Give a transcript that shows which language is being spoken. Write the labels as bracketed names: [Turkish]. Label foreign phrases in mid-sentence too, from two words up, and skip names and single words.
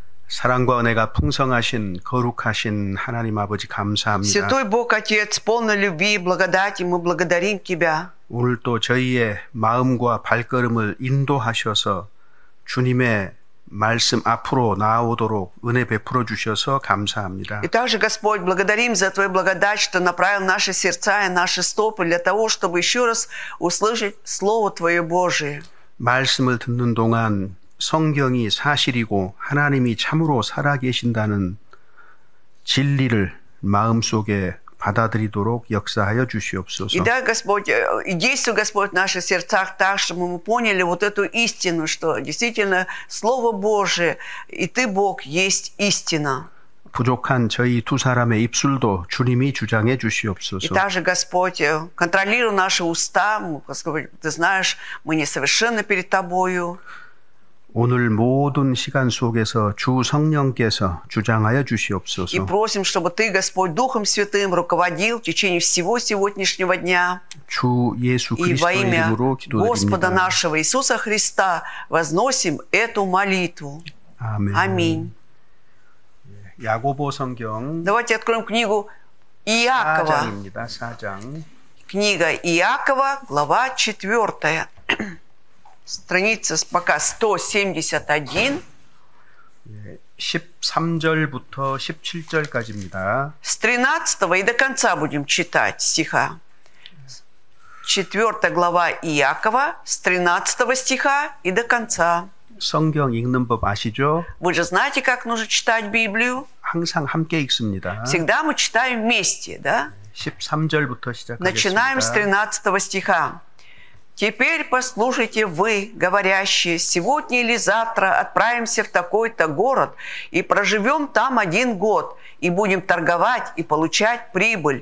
[Korean] 사랑과 은혜가 풍성하신 거룩하신 하나님 아버지 감사합니다. [Russian] Святой Бог Отец, полный любви и благодати, мы благодарим Тебя. [Korean] 오늘 또 저희의 마음과 발걸음을 인도하셔서 주님의 말씀 앞으로 나아오도록 은혜 베풀어 주셔서 감사합니다. [Russian] И также, Господь, благодарим за Твою благодать, что направил наши сердца и наши стопы для того, чтобы еще раз услышать Слово Твое Божие. [Korean] 말씀을 듣는 동안 성경이 사실이고 하나님이 참으로 살아계신다는 진리를 마음속에 받아들이도록 역사하여 주시옵소서. [Russian] И дай, Господь, и действуй, Господь, в наших сердцах так, чтобы мы поняли вот эту истину, что действительно Слово Божие и Ты, Бог, есть истина. [Korean] 부족한 저희 두 사람의 입술도 주님이 주장해 [Russian] И [Korean] 주시옵소서. [Russian] также, Господь, контролируй наши уста. Господь, Ты знаешь, мы несовершенны перед Тобою. [Korean] 오늘 모든 시간 속에서 주 성령께서 주장하여 [Russian] И [Korean] 주시옵소서. [Russian] просим, чтобы Ты, Господь, Духом Святым руководил в течение всего сегодняшнего дня. [Korean] 주 예수 [Russian] И во [Korean] 그리스도의 [Russian] имя [Korean] 이름으로 [Russian] Господа [Korean] 기도드립니다. [Russian] нашего Иисуса Христа возносим эту молитву. [Korean] 아멘. [Russian] Аминь. [Korean] 야고보 성경 [Russian] Давайте откроем книгу Иакова. [Korean] 4장입니다. 4장. [Russian] Книга Иакова, глава 4. Страница пока 171. [Korean] 13절부터 17절까지입니다. [Russian] С 13 и до конца будем читать стиха. 4 глава Иакова, с 13 стиха и до конца. [Korean] 성경 읽는 법 아시죠? [Russian] Вы же знаете, как нужно читать Библию? [Korean] 항상 함께 읽습니다. [Russian] Всегда мы читаем вместе, да? [Korean] 13절부터 [Russian] Начинаем с [Korean] 시작하겠습니다. [Russian] 13 стиха. «Теперь послушайте вы, говорящие, сегодня или завтра отправимся в такой-то город и проживем там 1 год, и будем торговать и получать прибыль.